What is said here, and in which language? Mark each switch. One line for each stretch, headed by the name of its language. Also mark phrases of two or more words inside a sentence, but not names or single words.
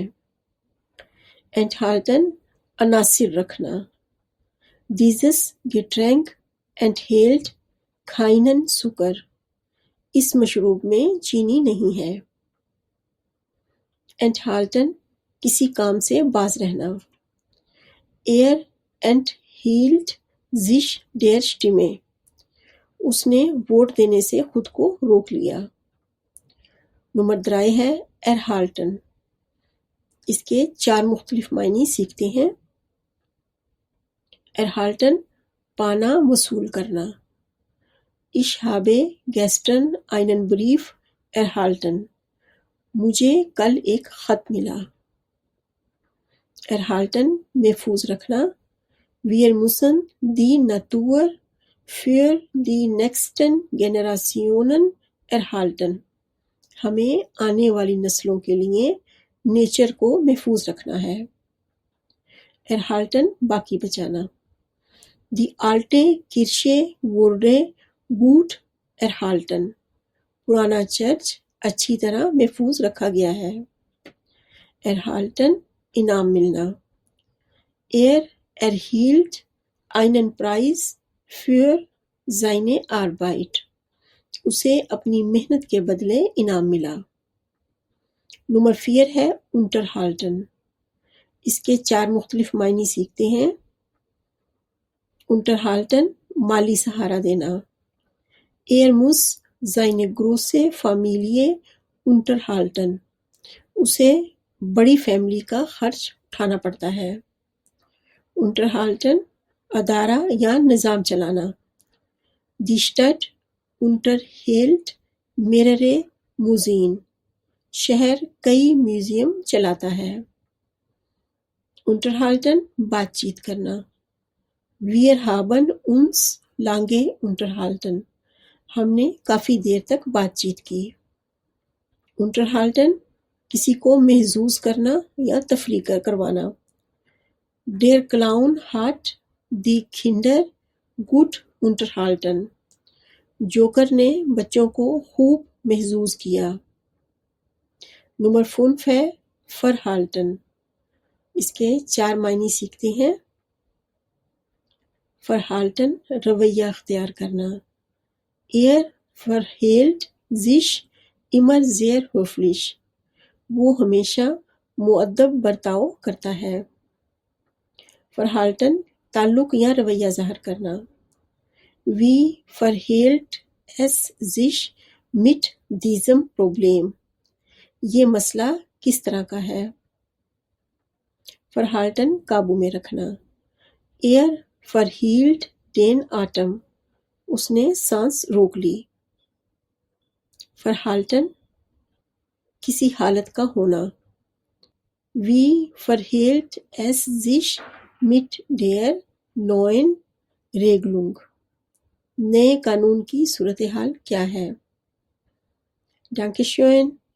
Urdu: enthalten عناصر رکھنا۔
German: Dieses Getränk enthält keinen Zucker۔
Urdu: اس مشروب میں چینی نہیں ہے۔ enthalten کسی کام سے باز رہنا۔
German: enthielt sich der Stimme۔
Urdu: اس نے ووٹ دینے سے خود کو روک لیا۔ نمبر 3 ہے erhalten۔ اس کے 4 مختلف معنی سیکھتے ہیں۔ erhalten پانا وصول کرنا۔
German: Ich habe gestern einen Brief erhalten۔
Urdu: مجھے کل ایک خط ملا۔ erhalten محفوظ رکھنا۔
German: Wir müssen die Natur für die nächsten Generationen erhalten۔
Urdu: ہمیں آنے والی نسلوں کے لیے نیچر کو محفوظ رکھنا ہے۔ erhalten باقی بچانا۔
German: Die alte Kirche wurde gut erhalten۔
Urdu: پرانا چرچ اچھی طرح محفوظ رکھا گیا ہے۔ erhalten انعام ملنا۔
German: erhielt einen Preis für seine Arbeit۔
Urdu: اسے اپنی محنت کے بدلے انعام ملا۔ نمبر 4 ہے unterhalten۔ اس کے 4 مختلف معنی سیکھتے ہیں۔ unterhalten مالی سہارا دینا۔
German: muss seine große Familie unterhalten۔
Urdu: اسے بڑی فیملی کا خرچ اٹھانا پڑتا ہے۔ unterhalten ادارہ یا نظام چلانا۔
German: Die Stadt unterhält mehrere Museen۔
Urdu: شہر کئی میوزیم چلاتا ہے۔ unterhalten بات چیت کرنا۔
German: Wir haben uns lange unterhalten۔
Urdu: ہم نے کافی دیر تک بات چیت کی۔ unterhalten کسی کو محظوظ کرنا یا تفریح کروانا۔
German: Der Clown hat die Kinder gut unterhalten۔
Urdu: جوکر نے بچوں کو خوب محظوظ کیا۔ نمبر 5 ہے verhalten۔ اس کے 4 معنی سیکھتے ہیں۔ verhalten رویہ اختیار کرنا۔
German: verhält sich immer sehr höflich۔
Urdu: وہ ہمیشہ مؤدب برتاؤ کرتا ہے۔ verhalten تعلق یا رویہ ظاہر کرنا۔
German: Wie verhält es sich mit diesem Problem؟
Urdu: یہ مسئلہ کس طرح کا ہے؟ verhalten قابو میں رکھنا۔
German: verhielt den Atem۔
Urdu: اس نے سانس روک لی۔ verhalten کسی حالت کا ہونا۔
German: Wie verhält es sich mit der neuen Regelung؟
Urdu: نئے قانون کی صورتحال کیا ہے؟
German: Dankeschön۔